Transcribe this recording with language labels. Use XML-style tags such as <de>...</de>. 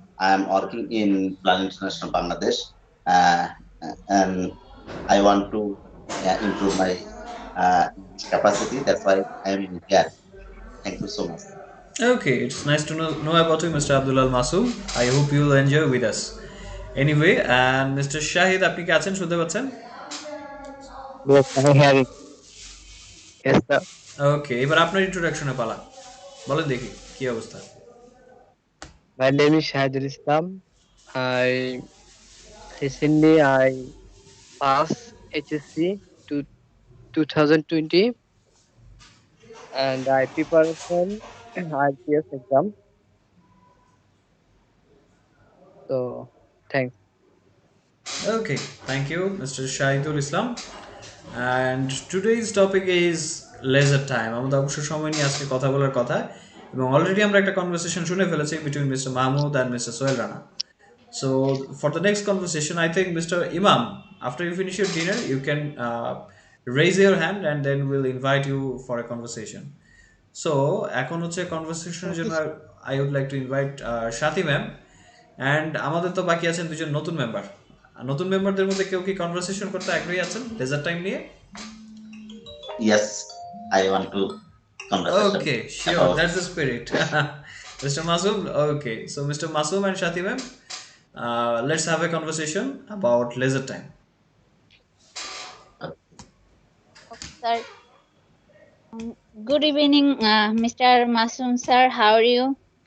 <en>I am working in Plan International Bangladesh, uh, and I want to improve my capacity. That's why I am here. Thank you so much. Okay, it's nice to know about you, Mr. Abdul Al Masum. I hope you'll enjoy with us. Anyway, and Mr.</en> <bn>Shahid, আপনি কি আছেন, শুনতে পাচ্ছেন?</bn> <en>Yes, I hear it. Yes, sir.</en> <bn>ওকে, এবার আপনার ইন্ট্রোডাকশনে পালা, বলেন দেখি কি অবস্থা।</bn> <en>My name is Shahidul Islam. I recently I passed HSC to 2020 and I preparation IPS exam. So thanks. Okay, thank you, Mr. Shahidul Islam. And today's topic is leisure time.</en> <bn>আমাদের অবশ্য সময় নিয়ে আজকে কথা বলার কথা, এবং অলরেডি আমরা একটা কনভারসেশন শুনে ফেলেছি between mister Mahmud</bn> <en>and Mr.</en> <bn>Sohel Rana.</bn> <en>So for the next conversation, I think Mr. Imam, after you finish your dinner, you can raise your hand and then we'll invite you for a conversation. So</en> <bn>এখন হচ্ছে কনভারসেশনের জন্য</bn> <en>I would like to invite Shati ma'am, and</en> <bn>আমাদের তো বাকি আছেন দুজন নতুন member. নতুন মেম্বারদের মধ্যে কেউ কি কনভারসেশন করতে আগ্রহী আছেন লেজার টাইম নিয়ে?</bn> <en>Yes, I want to conversation Okay, sure, about. that's the spirit. Mr. Masoom, okay, so Mr. Masoom and Shati ma'am, let's have a conversation about leisure time. okay, sir. Good evening, Mr. Masum sir. How are you?</en>